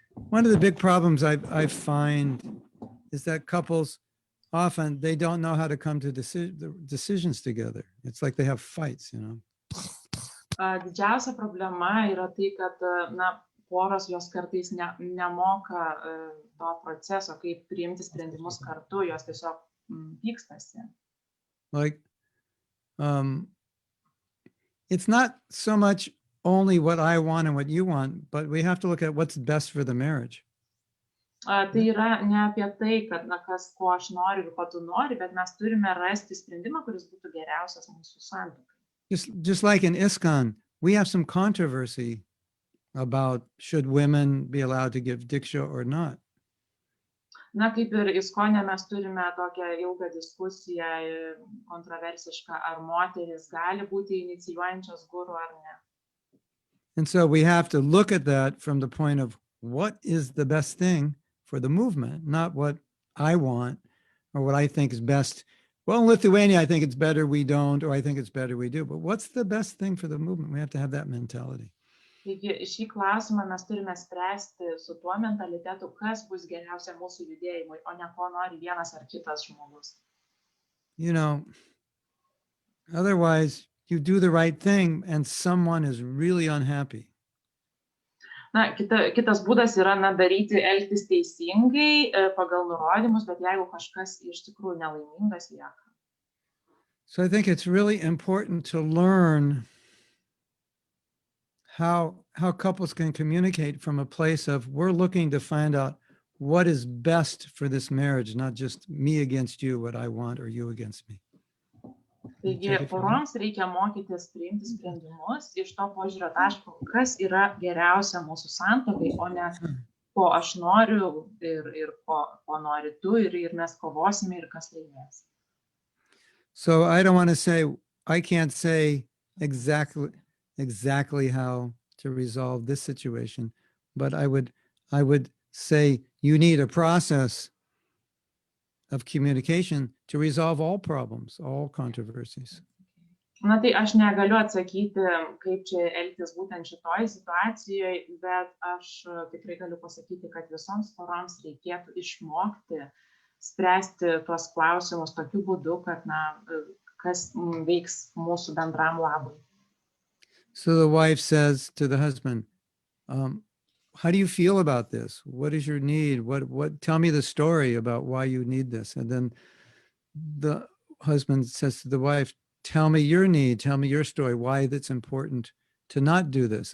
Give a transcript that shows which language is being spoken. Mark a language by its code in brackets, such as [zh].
[en] One of the big problems I find is that couples often they don't know how to come to decisions together. It's like they have fights, [lt] Didžiausia problema yra tai, kad poros jos kartais nemoka to proceso, kaip priimti sprendimus kartu, jos tiesiog pykstasi. [en] Like, it's not so much only what I want and what you want, but we have to look at what's best for the marriage. [lt] Tai yra ne apie tai, kad kas ko aš noriu ir ko tu nori, bet mes turime rasti sprendimą, kuris būtų geriausias mūsų santuokai. [en] Just like in ISKCON, we have some controversy about should women be allowed to give diksha or not. [lt] Na, kaip ir Iskone mes turime tokią ilgą diskusiją, kontroversišką, ar moteris gali būti inicijuojančios guru ar ne. [en] And so we have to look at that from the point of what is the best thing for the movement, not what I want or what I think is best. Well, in Lithuania, I think it's better we don't, or I think it's better we do. But what's the best thing for the movement? We have to have that mentality. [lt] Taigi šį klausimą mes turime spręsti su tuo mentalitetu, kas bus geriausia mūsų judėjimui, o ne ko nori vienas ar kitas žmogus. [en] You know, otherwise you do the right thing and someone is really unhappy. [lt] Na, kitas būdas yra daryti, elgtis teisingai pagal nurodymus, bet jeigu kažkas iš tikrųjų nelaimingas lieka. [en] So I think it's really important to learn how couples can communicate from a place of we're looking to find out what is best for this marriage, not just me against you, what I want, or you against me. [lt] Taigi, poroms reikia mokytis priimti sprendimus iš to požiūrio taško, kas yra geriausia mūsų santuokai, o ne ko aš noriu ir ko nori tu, ir mes kovosime ir kas laimės. [en] So I don't want to say, I can't say exactly how to resolve this situation, but I would say you need a process of communication to resolve all problems, all controversies. [lt] Na tai aš negaliu atsakyti, kaip čia elgtis būtent šitoj situacijoje, bet aš tikrai galiu pasakyti, kad visoms poroms reikėtų išmokti spręsti tuos klausimus tokiu būdu, kad kas veiks mūsų bendram labui. [en] So the wife says to the husband, how do you feel about this? What is your need? What? Tell me the story about why you need this. And then the husband says to the wife, tell me your need, tell me your story, why it's important to not do this.